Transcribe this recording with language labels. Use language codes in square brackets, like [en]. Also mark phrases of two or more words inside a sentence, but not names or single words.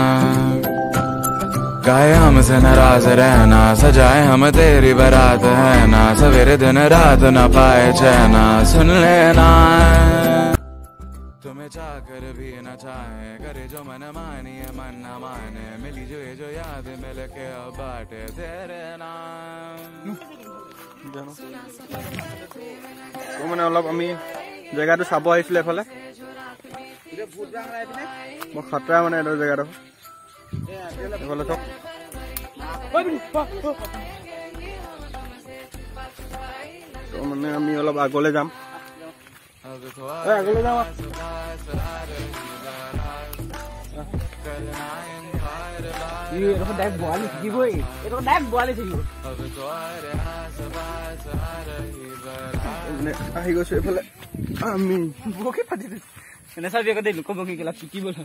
[hi] गाए हमसे नाराज रहना सजाए हम तेरी बारात है ना सवेरे दिन रात ना पाए चैना सुन लेना तुम्हें चाहकर भी न चाहे करे जो मन मानी है मन न माने मिली जो याद मिल के अब बाटे तेरे नाम [as] তো মানে অলপ আমি জেগাটো চাব আহিছিলো এফালে মই খাতৰা মানে এটা জেগাটো এফালে চব তো মানে আমি অলপ আগলৈ যাম আগলৈ যাম আহি গৈছো এইফালে আমি বকি পাতি চাবি আকৌ দেই লোক বকি গেলা পিটিব